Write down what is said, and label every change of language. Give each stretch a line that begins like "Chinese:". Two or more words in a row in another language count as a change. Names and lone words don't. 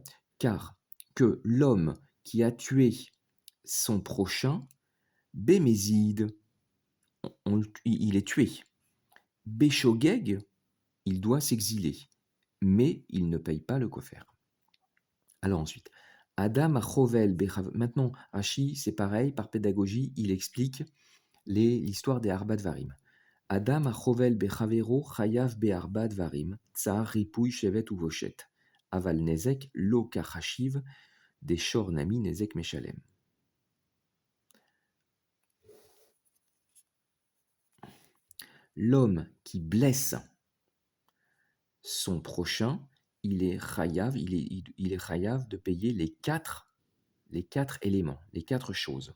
French: Car que l'homme qui a tué son prochain, Bémézide, il est tué. Béchogeg, il doit s'exiler. mais il ne paye pas le kofer. Alors ensuite,
Hebrew: אדם החובל בחב.
French: Maintenant, Rashi, c'est pareil, par pédagogie, il explique l'histoire des
Hebrew: ארבעה דברים. אדם החובל בחבירו חייב בארבעה דברים צער ריפוי שבת ובושת. אבל נזק לא קחשיב דהא שור נמי נזק משלם.
French: L'homme qui blesse son prochain, il est chayav, il est chayav de payer les quatre éléments, les quatre choses.